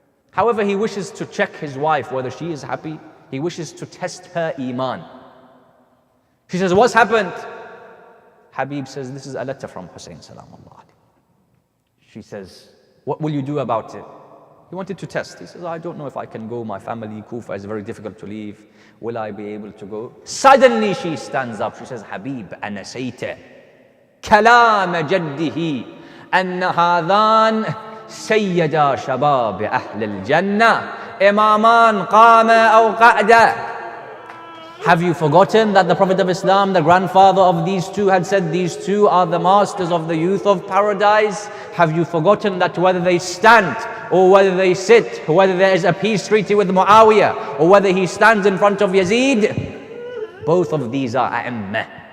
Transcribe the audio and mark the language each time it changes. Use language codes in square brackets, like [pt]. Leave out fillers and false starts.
[en] However, he wishes to check his wife whether she is happy. He wishes to test her iman. She says, what's happened? Habib says, this is a letter from Hussein salamullah alayhi. She says, what will you do about it? He wanted to test. He says, I don't know if I can go. My family, Kufa, is very difficult to leave. Will I be able to go? Suddenly she stands up. She says, Habib, [ar] أنسيت كلام جده أن هذان سيدا شباب أهل الجنة إمامان قام أو قعدا. [en] Have you forgotten that the Prophet of Islam, the grandfather of these two, had said these two are the masters of the youth of paradise? Have you forgotten that whether they stand or whether they sit, or whether there is a peace treaty with Muawiyah, or whether he stands in front of Yazid, both of these are a'imma.